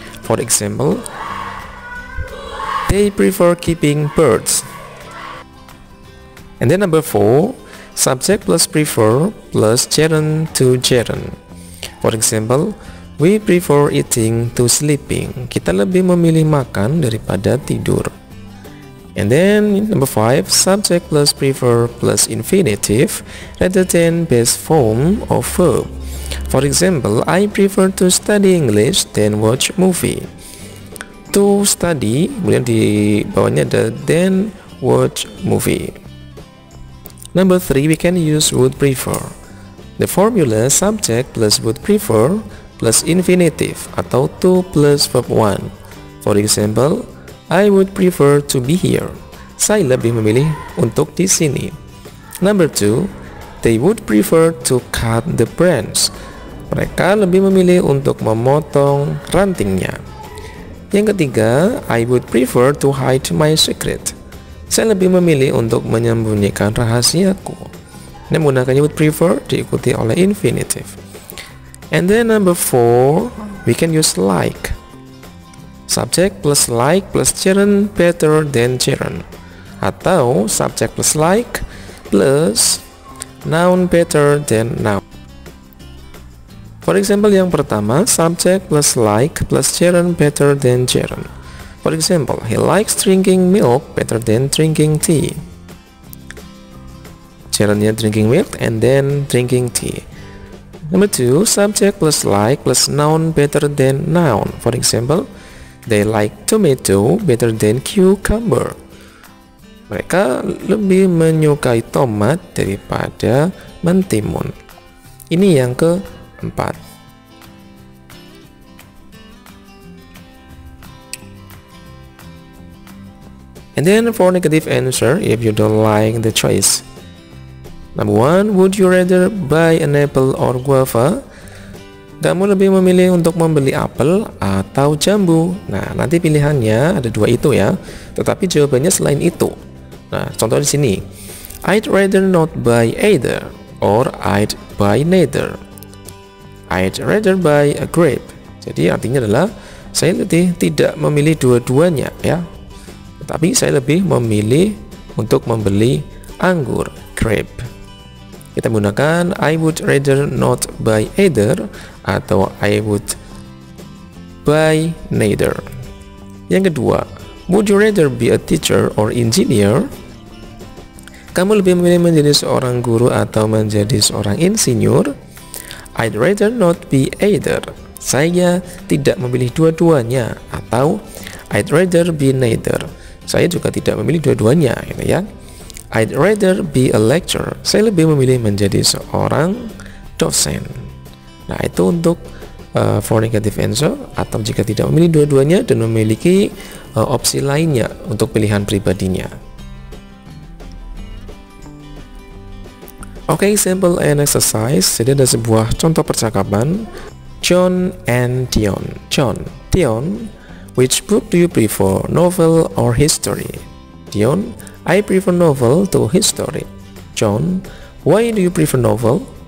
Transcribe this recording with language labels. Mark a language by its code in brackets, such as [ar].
[en] For example, they prefer keeping birds. And then number 4, subject plus prefer plus gerund to gerund. For example, we prefer eating to sleeping. [id] Kita lebih memilih makan daripada tidur. [en] And then number 5, subject plus prefer plus infinitive rather than base form of verb. For example, I prefer to study English than watch movie. To study, [id] kemudian di bawahnya ada [en] then watch movie. Number 3, we can use would prefer. The formula subject plus would prefer plus infinitive atau to plus verb 1. For example, I would prefer to be here. [id] Saya lebih memilih untuk di sini. [en] Number 2, they would prefer to cut the branch. [id] Mereka lebih memilih untuk memotong rantingnya. Yang ketiga, [en] I would prefer to hide my secret. [id] Saya lebih memilih untuk menyembunyikan rahasiaku. Ini menggunakan would prefer diikuti oleh infinitive. [en] And then number 4, we can use like. Subject plus like plus gerund better than gerund. Atau subject plus like plus noun better than noun. For example, [id] yang pertama, [en] subject plus like plus gerund better than gerund. For example, he likes drinking milk better than drinking tea. Gerundnya drinking milk and then drinking tea. Number 2, subject plus like plus noun better than noun. For example, they like tomato better than cucumber. [id] Mereka lebih menyukai tomat daripada mentimun. Ini yang keempat. [en] And then for negative answer, if you don't like the choice. Number 1, would you rather buy an apple or guava? [id] Kamu lebih memilih untuk membeli apel atau jambu. Nah, nanti pilihannya ada dua itu ya. Tetapi jawabannya selain itu. Nah, contoh di sini. [en] I'd rather not buy either or I'd buy neither. I'd rather buy a grape. [id] Jadi artinya adalah saya lebih tidak memilih dua-duanya ya. Tetapi saya lebih memilih untuk membeli anggur, grape. Kita menggunakan [en] I would rather not buy either atau I would buy neither. [id] Yang kedua, [en] would you rather be a teacher or engineer? [id] Kamu lebih memilih menjadi seorang guru atau menjadi seorang insinyur? [en] I'd rather not be either. [id] Saya tidak memilih dua-duanya. [en] Atau I'd rather be neither. [id] Saya juga tidak memilih dua-duanya, gitu ya. [en] I'd rather be a lecturer. [id] Saya lebih memilih menjadi seorang dosen. Nah, itu untuk [en] for negative answer. [id] Atau jika tidak memilih dua-duanya dan memiliki opsi lainnya untuk pilihan pribadinya. Oke, [en] simple and exercise. [id] Jadi ada sebuah contoh percakapan. [en] John and Dion. John, Dion, which book do you prefer, novel or history? Dion, I prefer novel to history. John, why do you prefer novel?